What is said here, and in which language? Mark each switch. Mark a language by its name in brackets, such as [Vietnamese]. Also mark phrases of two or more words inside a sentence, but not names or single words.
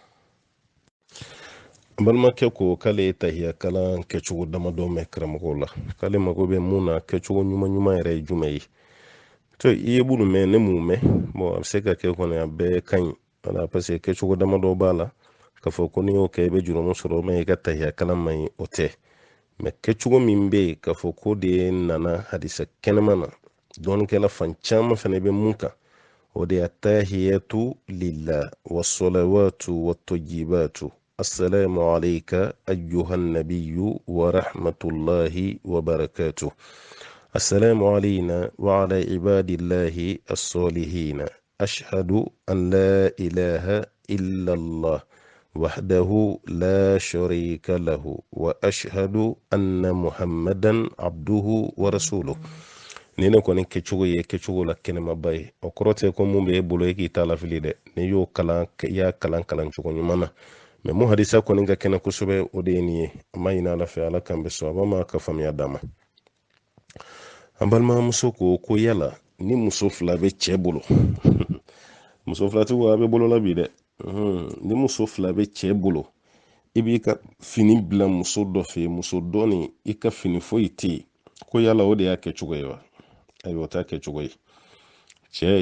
[Bambara] balimakɛ ko k'ale ye tahiya kalan kɛcogo damadɔ mɛn karamɔgɔw la k'ale mago bɛ mun na kɛcogo ɲuman yɛrɛ ye jumɛn ye to i ye bulu mɛn ne m'u mɛn bon a bɛ se ka kɛ kɔni a bɛɛ ka ɲi wala [French] parce que [Bambara] kɛcogo damadɔ b'a la k'a fɔ ko n'i y'o kɛ i bɛ jurumu sɔrɔ mɛ i ka tahiya kalan man ɲi o tɛ mɛ kɛcogo min bɛ yen k'a fɔ ko de nana hadisa kɛnɛma na dɔɔnikɛla fan caman fana bɛ mun kan o de [Arabic] التحيات لله والصلوات والطيبات السلام عليك أيها النبي ورحمة الله وبركاته السلام علينا وعلى عباد الله الصالحين أشهد أن لا إله إلا الله وحده لا شريك له وأشهد أن محمدا عبده ورسوله [Bambara] nina kɔni kɛcogo ye kɛcogo la kɛnɛmaba ye o kɔrɔ tɛ ko mun bɛ e bolo e k'i ta la fili dɛ n'i y'o kalan i y'a kalan cogo ɲuman na mɛ mun hadisa kɔni ka kɛnɛ kosɛbɛ o de ye nin ye an ma ɲini ala fɛ ala kan bɛ sɔn a b'a ma ka faamuya d'a ma an balimamuso ko yala ni muso fila bɛ cɛ bolo muso filatigiw a bɛ bolola bi dɛ ni muso fila bɛ cɛ bolo i b'i ka fini bila muso dɔ fɛ muso dɔ ni i ka fini foyi tɛ yen ko yala o de y'a kɛcogo ye wa ayiwa o t'a kɛcogo ye cɛ